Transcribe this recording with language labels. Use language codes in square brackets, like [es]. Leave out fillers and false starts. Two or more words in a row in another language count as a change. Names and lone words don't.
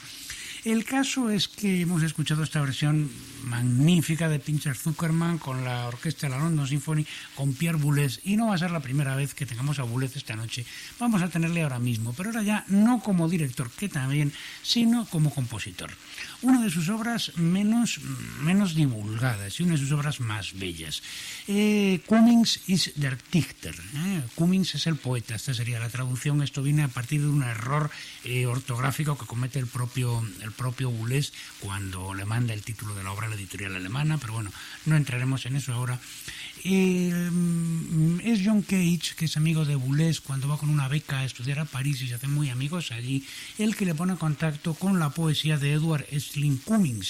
[es] El caso es que hemos escuchado esta versión magnífica de Pinchas Zuckerman con la orquesta de la London Symphony, con Pierre Boulez, y no va a ser la primera vez que tengamos a Boulez esta noche. Vamos a tenerle ahora mismo, pero ahora ya no como director, que también, sino como compositor. Una de sus obras menos divulgadas y una de sus obras más bellas. Cummings is der Dichter. Cummings es el poeta, esta sería la traducción. Esto viene a partir de un error ortográfico que comete el propio Boulez cuando le manda el título de la obra a la editorial alemana, pero bueno, no entraremos en eso ahora. Es John Cage, que es amigo de Boulez cuando va con una beca a estudiar a París y se hacen muy amigos allí, el que le pone en contacto con la poesía de Edward Estlin Cummings.